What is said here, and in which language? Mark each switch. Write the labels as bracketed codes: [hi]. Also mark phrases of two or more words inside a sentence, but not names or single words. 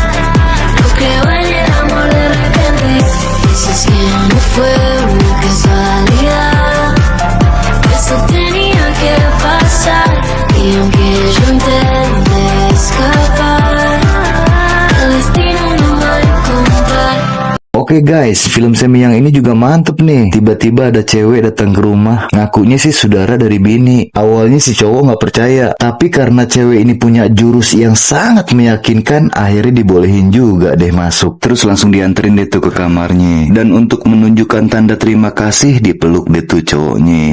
[es] No creo en el amor de repente. Dices que no fue una casualidad. Eso tenía que pasar. Y aunque yo intente escapar, el destino no va a encontrar. [id] Oke guys, film semi yang ini juga mantep nih. Tiba-tiba ada cewek datang ke rumah, ngakunya sih saudara dari bini. Awalnya si cowok nggak percaya, tapi karena cewek ini punya jurus yang sangat meyakinkan, akhirnya dibolehin juga deh masuk. Terus langsung dianterin deh tuh ke kamarnya. Dan untuk menunjukkan tanda terima kasih, dipeluk deh tuh cowoknya.